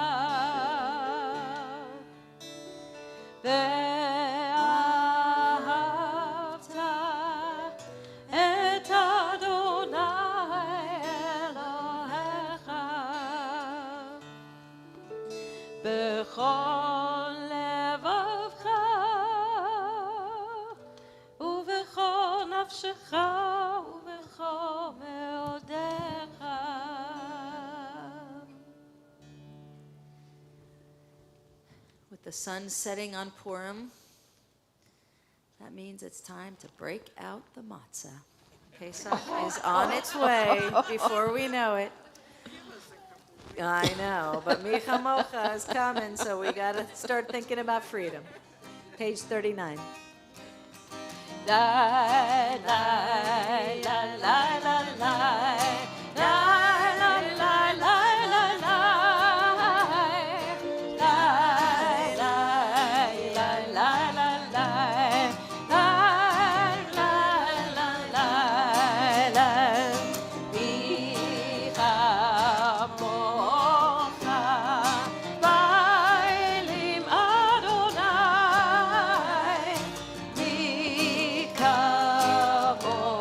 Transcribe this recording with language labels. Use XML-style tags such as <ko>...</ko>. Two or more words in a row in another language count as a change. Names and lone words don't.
<he>ואהבת את אדוני אלוהיך בכל לבבך ובכל נפשך ובכל מאודיך.</he> <en>With the sun setting on Purim, that means it's time to break out the matzah. Pesach is on its way before we know it. I know, but Micha Mocha is coming, so we got to start thinking about freedom. Page 39. Lai, lai, lai, lai, lai, lai. Lai, lai, lai, lai, lai, lai. Lai, lai, lai, lai, lai, lai. Lai, lai, lai, lai, lai.</en> <he>מי כמוכה באלים אדוני. Micha</he>